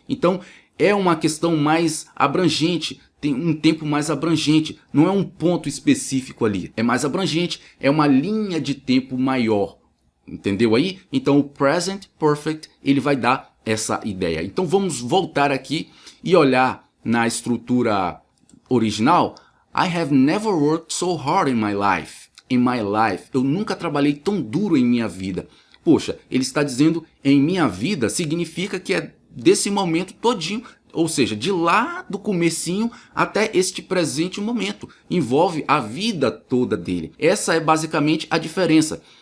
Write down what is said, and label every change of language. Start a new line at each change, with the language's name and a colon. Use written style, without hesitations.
Portuguese: Então, é uma questão mais abrangente, tem um tempo mais abrangente, não é um ponto específico ali, é mais abrangente, é uma linha de tempo maior, entendeu aí? Então o present perfect ele vai dar essa ideia. Então vamos voltar aqui e olhar na estrutura original.
English: I have never worked so hard in my life. In my life,
Portuguese: eu nunca trabalhei tão duro em minha vida. Poxa, ele está dizendo em minha vida significa que é desse momento todinho, ou seja, de lá do comecinho até este presente momento. Envolve a vida toda dele. Essa é basicamente a diferença.